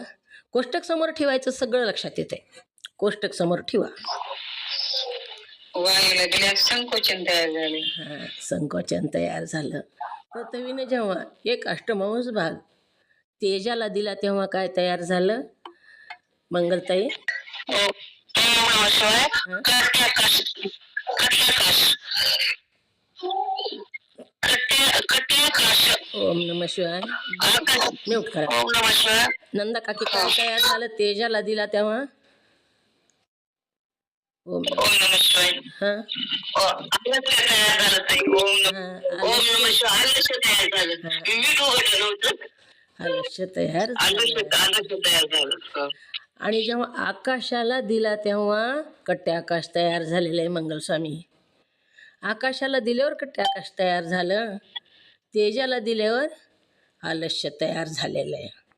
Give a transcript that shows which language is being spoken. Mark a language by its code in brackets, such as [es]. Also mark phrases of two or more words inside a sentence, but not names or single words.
[mr] कोष्टक समोर ठेवायचं, सगळं लक्षात येते. कोष्टक समोर ठेवा. वायूला दिल्यास संकोचन तयार झाले. हां, संकोचन तयार झालं. पृथ्वीने जेव्हा एक अष्टमांश भाग तेजाला दिला तेव्हा काय तयार झालं मंगलताई? [sa] ओम नमः शिवाय. [mr] हं? कट्याकाश कट्याकाश [sa] ओम नमः शिवाय. [mr] आकाश. म्यूट करा. [sa] ओम नमः शिवाय. [mr] नंदा काकी काय तयार झालं तेजाला दिला तेव्हा? [sa] ओम ओम नमः शिवाय. [mr] हां आलस्य तयार झालं ताई. [sa] ओम नमः [mr] हां शिवाय. आलस्य तयार झालं. मीठ उघडलं नव्हतं. आलस्य तयार झालं. आलस्य तयार झालं. आणि जेव्हा आकाशाला दिला तेव्हा कट्टे आकाश तयार झालेलं आहे मंगलस्वामी. आकाशाला दिल्यावर कट्टे आकाश तयार झालं, तेजाला दिल्यावर आलस्य तयार झालेलं आहे.